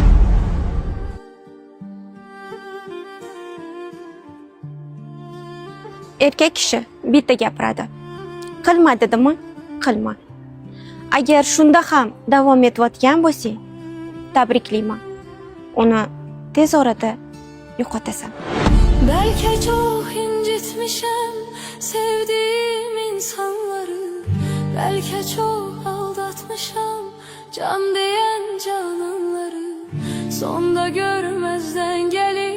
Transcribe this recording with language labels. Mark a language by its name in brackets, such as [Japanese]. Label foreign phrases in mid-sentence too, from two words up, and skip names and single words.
[Uzbek] Erkak kishi bitta gapiradi. Qilma dedimi? Qilma. Agar shunda ham davom etayotgan bo'lsang, tabriklayman. Uni tez orada yo'qotasan. [Turkish] Belki çok incitmişim sevdiğim insanları. Belki çok aldatmışım can diyen cananları. Sonda görmezden gel.